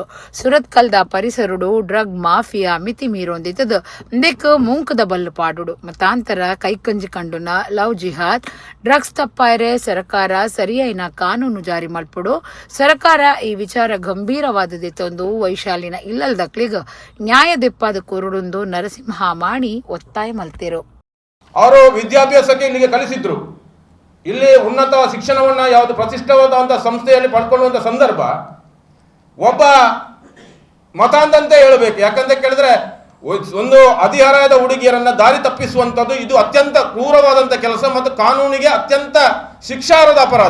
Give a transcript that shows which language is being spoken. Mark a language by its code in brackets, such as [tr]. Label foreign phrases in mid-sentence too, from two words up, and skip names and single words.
[tcy] ಸುರತ್ಕಲ್ದ ಪರಿಸರುಡು [en] drug mafia [tcy] ಮಿತಿ ಮೀರೊಂದಿತ್ತದ ಇಂದಕ್ಕೆ ಮುಂಕದ ಬಲ್ಲು ಪಾಡುಡು ಮತಾಂತರ ಕೈಕಂಜಿ ಕಂಡುನ [en] love jihad drugs [tcy] ತಪ್ಪಾಯರೆ ಸರ್ಕಾರ ಸರಿಯಾಯಿನ ಕಾನೂನು ಜಾರಿ ಮಲ್ಪುಡು. ಸರ್ಕಾರ ಈ ವಿಚಾರ ಗಂಭೀರವಾದದೆ ತಂದು ವೈಶಾಲಿನ ಇಲ್ಲಲ್ದಕ್ಲಿಗ ನ್ಯಾಯ ದೆಪ್ಪಾದ ಕೊರುಡುಂದು ನರಸಿಂಹ ಮಾಣಿ ಒತ್ತಾಯ ಮಲ್ತಿರು. [kn] ಅವರು ವಿದ್ಯಾಭ್ಯಾಸಕ್ಕೆ ಇಲ್ಲಿಗೆ ಕಲಿಸಿದ್ರು. ಇಲ್ಲಿ ಉನ್ನತ ಶಿಕ್ಷಣವನ್ನ ಯಾವುದು ಪ್ರತಿಷ್ಠಿತವಾದಂತಹ ಸಂಸ್ಥೆಯಲ್ಲಿ ಪಡ್ಕೊಳ್ಳುವಂತ ಸಂದರ್ಭ ಒಬ್ಬ ಮತಾಂಧಂತೆ ಹೇಳಬೇಕು. ಯಾಕಂತ ಕೇಳಿದ್ರೆ ಒಂದು ಹದಿಹರೆಯದ ಹುಡುಗಿಯರನ್ನ ದಾರಿ ತಪ್ಪಿಸುವಂಥದ್ದು ಇದು ಅತ್ಯಂತ ಕ್ರೂರವಾದಂಥ ಕೆಲಸ ಮತ್ತು ಕಾನೂನಿಗೆ ಅತ್ಯಂತ ಶಿಕ್ಷಾರ್ಹದ ಅಪರಾಧ.